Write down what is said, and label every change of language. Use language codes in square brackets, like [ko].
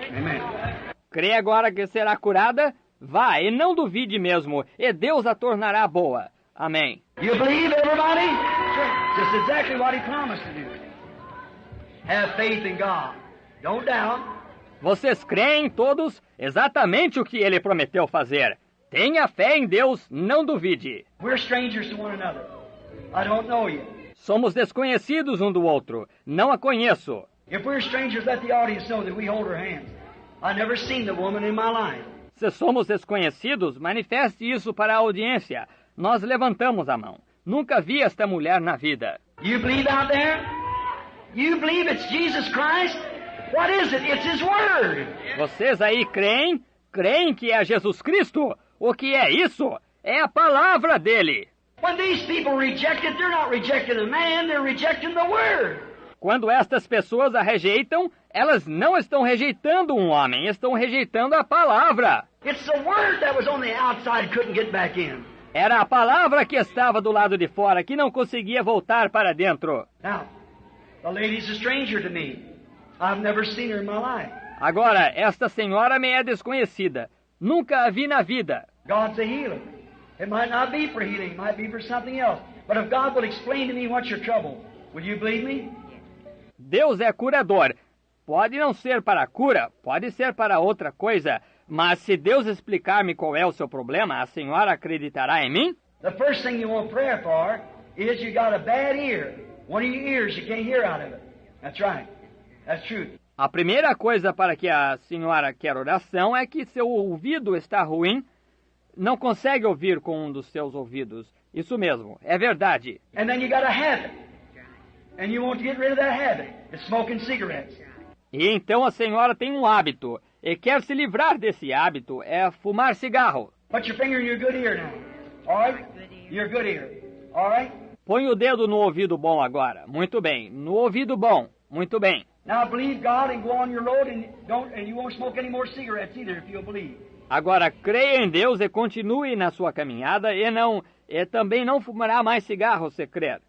[en] Amen. [pt] Crê agora que será curada? Vá, e não duvide mesmo, e Deus a tornará boa. Amém. [en] You believe, everybody? Sure. Just exactly what he promised to do. Have faith in God. Don't doubt. [pt] Vocês creem todos exatamente o que ele prometeu fazer. Tenha fé em Deus, não duvide. [en] We're strangers to one another. I don't know you. [pt] Somos desconhecidos um do outro. Não a conheço. [en] If we're strangers, let the audience know that we hold her hands. I've never seen the woman in my life. [pt] Se somos desconhecidos, manifeste isso para a audiência. Nós levantamos a mão. Nunca vi esta mulher na vida. [en] You believe out there? You believe it's Jesus Christ? What is it? It's His Word. [pt] Vocês aí creem? Creem que é Jesus Cristo? O que é isso? É a palavra dele. [en] When these people reject it, they're not rejecting the man, they're rejecting the Word. [pt] Quando estas pessoas a rejeitam, elas não estão rejeitando um homem, estão rejeitando a palavra. [en] It's the Word that was on the outside, couldn't get back in. [pt] Era a palavra que estava do lado de fora, que não conseguia voltar para dentro. [en] Now, the lady's a stranger to me. I've never seen her in my life. [pt] Agora, esta senhora me é desconhecida. Nunca a vi na vida. [en] God's a healer. It might not be for healing, it might be for something else. But if God will explain to me what's your trouble, will you believe me? [pt] Deus é curador. Pode não ser para a cura, pode ser para outra coisa. Mas se Deus explicar-me qual é o seu problema, a senhora acreditará em mim? [en] The first thing you want prayer for is you got a bad ear. One of your ears, you can't hear out of it. That's right. That's true. [pt] A primeira coisa para que a senhora quer oração é que seu ouvido está ruim, não consegue ouvir com um dos seus ouvidos. Isso mesmo, é verdade. [en] And then you got a habit. And you want to get rid of that habit. It's smoking cigarettes. [pt] E então a senhora tem um hábito, e quer se livrar desse hábito, é fumar cigarro. [en] Put your finger in your good ear now. All right? Your good ear. All right? [pt] Põe o dedo no ouvido bom agora. Muito bem. No ouvido bom. Muito bem. [en] Now believe God and go on your road and you won't smoke any more cigarettes either if you'll believe. [pt] Agora creia em Deus e continue na sua caminhada e também não fumará mais cigarro se crer.